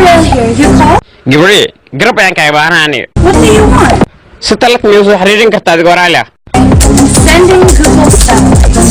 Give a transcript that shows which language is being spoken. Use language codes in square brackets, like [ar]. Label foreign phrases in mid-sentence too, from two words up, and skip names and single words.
[en] here. You call? [so] Gibri, garab ayaan kaaga baahanahay. [en] What do you want? [so] Si talak miyuu soo xiriirin kartaa adigoo raali ah? [en] Sending Google Satellites.